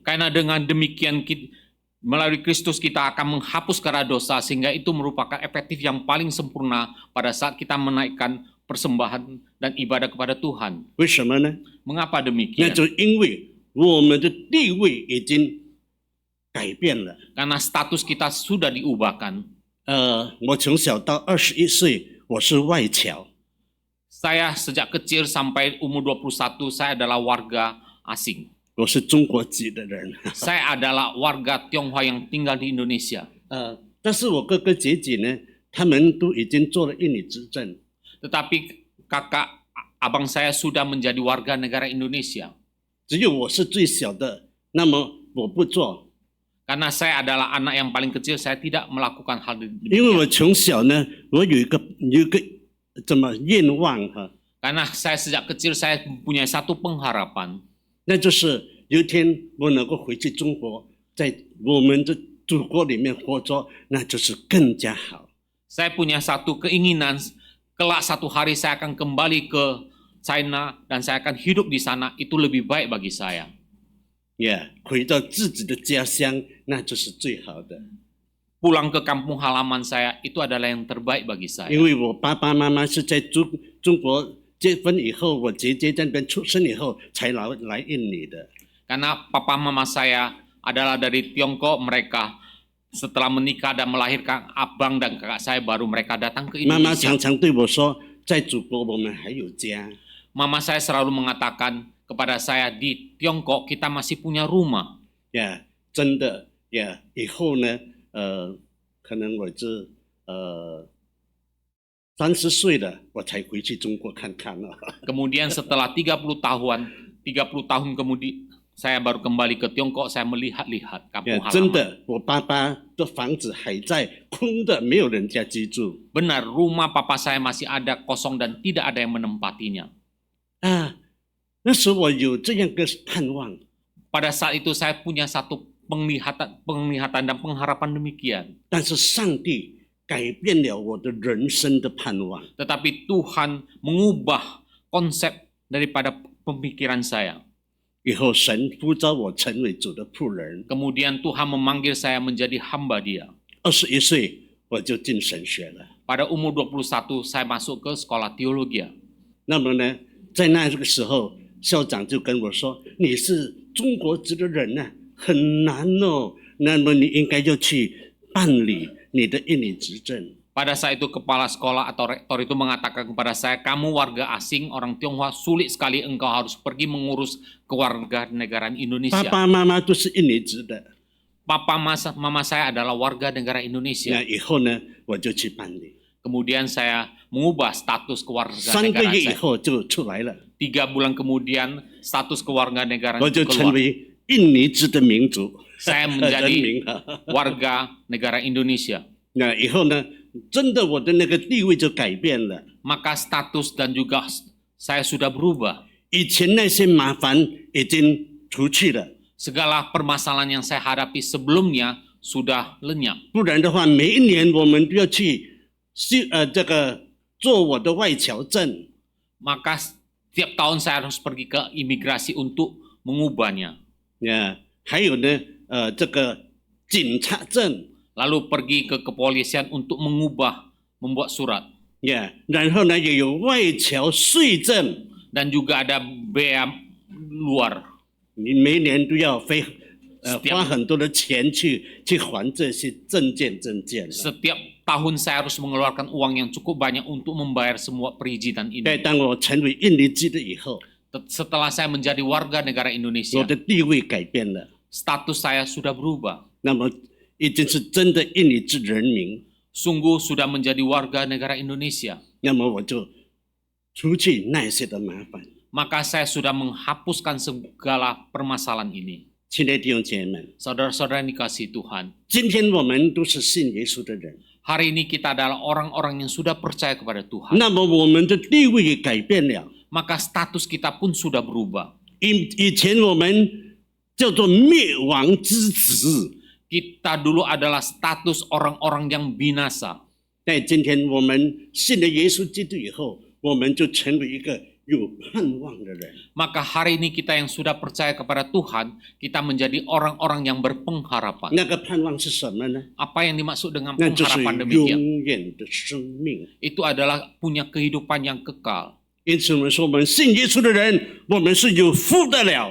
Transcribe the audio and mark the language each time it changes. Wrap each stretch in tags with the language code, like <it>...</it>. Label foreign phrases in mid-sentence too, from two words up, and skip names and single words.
<id>Karena dengan demikian melalui Kristus kita akan menghapus karena dosa, sehingga itu merupakan efektif yang paling sempurna pada saat kita menaikkan persembahan dan ibadah kepada Tuhan.</id> <zh>为什么呢？</zh> <id>Mengapa</id> <zh>那</zh> <id>demikian?</id> <zh>就因为我们的地位已经改变了。</zh> <id>Karena status kita sudah diubahkan.</id> <zh>我从小到21岁，我是外侨。</zh> <id>Saya sejak kecil sampai umur 21, saya adalah warga asing.</id> <zh>我是中国籍的人。</zh> <id>Saya adalah warga Tionghoa yang tinggal di Indonesia.</id> <zh>但是我哥哥姐姐呢，他们都已经做了印尼执政。</zh> <id>Tetapi kakak, abang saya sudah menjadi warga negara Indonesia.</id> <zh>只有我是最小的，那么我不做，</zh> <id>Karena saya adalah anak yang paling kecil, saya tidak melakukan hal</id> <zh>因为</zh> <id>demikian.</id> <zh>我从小呢，我有一个怎么愿望哈，</zh> <id>Karena saya sejak kecil saya mempunyai satu pengharapan.</id> <zh>那就是有一天我能够回去中国，在我们的祖国里面活着，那就是更加好。</zh> <id>Saya punya satu keinginan, kelak satu hari saya akan kembali ke China dan saya akan hidup di sana, itu lebih baik bagi saya.</id> <zh>回到自己的家乡，那就是最好的。</zh> <id>pulang ke kampung halaman saya itu adalah yang terbaik bagi saya.</id> <zh>因为我爸爸妈妈是在中国结婚以后，我姐姐在那边出生以后才来印尼的。</zh> <id>Karena papa mama saya adalah dari Tiongkok, mereka setelah menikah dan melahirkan abang dan kakak saya baru mereka datang ke</id> <zh>妈妈</zh> <id>Indonesia.</id> <zh>常常对我说，在祖国我们还有家。</zh> <id>Mama saya selalu mengatakan kepada saya, di Tiongkok kita masih punya rumah.</id> <zh>呀，真的呀，以后呢，可能我是30岁了，我才回去中国看看了。</zh> <id>Kemudian setelah 30 tahun kemudian saya baru kembali ke Tiongkok, saya melihat-lihat</id> <zh>呀</zh> <id>kampung</id> <zh>真</zh> <id>halaman.</id> <zh>的，我爸爸的房子还在空的，没有人家居住。</zh> <id>Benar, rumah papa saya masih ada kosong dan tidak ada yang menempatinya.</id> <zh>啊，那时候我有这样个盼望，</zh> <id>Pada saat itu saya punya satu penglihatan dan pengharapan demikian.</id> <zh>但是上帝改变了我的人生的盼望。</zh> <id>Tetapi Tuhan mengubah konsep daripada pemikiran saya.</id> <zh>以后神呼召我成为主的仆人，</zh> <id>Kemudian Tuhan memanggil saya menjadi hamba Dia.</id> <zh>21 岁我就进神学了。</zh> <id>Pada umur 21 saya masuk ke sekolah teologi.</id> <zh>那么呢，在那个时候，校长就跟我说：“你是中国籍的人呢、很难哦。那么你应该要去办理你的印尼执证。”</zh> <id>Pada saat itu kepala sekolah atau rektor itu mengatakan kepada saya, kamu warga asing, orang Tionghoa, sulit sekali engkau harus pergi mengurus kewarganegaraan</id> <zh>爸</zh> <id>Indonesia.</id> <zh>爸妈妈都是印尼籍的。</zh> <id>Papa mama saya adalah warga negara</id> <zh>那</zh> <id>Indonesia.</id> <zh>以后呢，我就去办理。</zh> <id>Kemudian saya mengubah status</id> <zh>3个</zh> <id>kewarganegaraan</id> <zh>月以</zh> <id>saya.</id> <zh>后就出来了，</zh> <id>3 bulan kemudian status kewarganegaraan</id> <zh>我</zh> <id>itu</id> <zh>就成</zh> <id>keluar.</id> <zh>为印尼籍的民族</zh> <id>Saya</id> <zh>人</zh> <id>menjadi</id> <zh>民啊。</zh> <id>warga negara Indonesia.</id> <zh>那以后呢，真的我的那个地位就改变了。</zh> <id>Maka status dan juga saya sudah berubah.</id> <zh>以前那些麻烦已经除去了，</zh> <id>Segala permasalahan yang saya hadapi sebelumnya sudah lenyap.</id> <zh>不然的话，每一年我们都要去这个做我的外侨证。</zh> <id>Maka setiap tahun saya harus pergi ke imigrasi untuk mengubahnya.</id> <zh>呀，还有呢，这个警察证</zh> <id>Lalu pergi ke kepolisian untuk membuat surat.</id> <zh>呀，然后呢也有外侨税证，</zh> <id>Dan juga ada bea luar.</id> <zh>你每年都要</zh> <id>Setiap-</id> <zh>花很多的钱去还这些证件。</zh> <id>Setiap tahun saya harus mengeluarkan uang yang cukup banyak untuk membayar semua perizinan</id> <zh>在</zh> <id>ini.</id> <zh>当我成为印尼籍的以后，</zh> <id>Setelah saya menjadi warga negara</id> <zh>我</zh> <id>Indonesia,</id> <zh>的地位改变了，</zh> <id>status saya sudah berubah.</id> <zh>那么已经是真的印尼籍人民。</zh> <id>Sungguh sudah menjadi warga negara Indonesia.</id> <zh>那么我就除去那些的麻烦。</zh> <id>Maka saya sudah menghapuskan segala permasalahan ini.</id> <zh>亲爱的弟兄姐妹们，</zh> <id>Saudara-saudara yang dikasihi Tuhan,</id> <zh>今天我们都是信耶稣的人，</zh> <id>hari ini kita adalah orang-orang yang sudah percaya kepada Tuhan.</id> <zh>那么我们的地位也改变了。</zh> <id>Maka status kita pun sudah berubah.</id> <zh>以前我们叫做灭亡之子，</zh> <id>Kita dulu adalah status orang-orang yang binasa.</id> <zh>但今天我们信了耶稣基督以后，我们就成为一个有盼望的人。</zh> <id>Maka hari ini kita yang sudah percaya kepada Tuhan, kita menjadi orang-orang yang berpengharapan.</id> <zh>那个盼望是什么呢？</zh> <id>Apa yang dimaksud dengan</id> <zh>那就是</zh> <id>pengharapan demikian?</id> <zh>永远的生命。</zh> <id>Itu adalah punya kehidupan yang kekal.</id> <zh>因此，我们说，我们信耶稣的人，我们是有福的了。</zh>